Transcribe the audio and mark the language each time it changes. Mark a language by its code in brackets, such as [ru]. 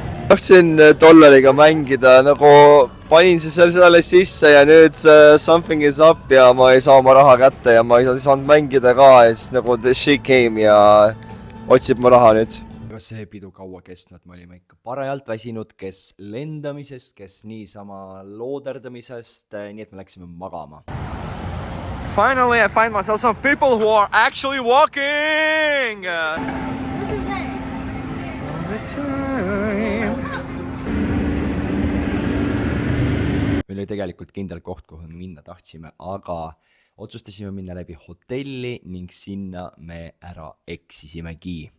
[et] Tahtsin dollariga mängida, nagu panin selle sisse ja nüüd [en] something is up [et] ja ma ei saa oma raha kätte ja ma ei saanud mängida ka ja siis nagu [en] she came [et] ja otsib mu raha nüüd. Aga see pidu kaua kestnud, me olime ikka parajalt väsinud, kes lendamisest, kes niisama looderdamisest, nii et me läksime magama. [en] Finally I find myself some people who are actually walking! [et] Meil oli tegelikult kindel koht, kuhu me minna tahtsime, aga otsustasime minna läbi hotelli ning sinna me ära eksisimegi.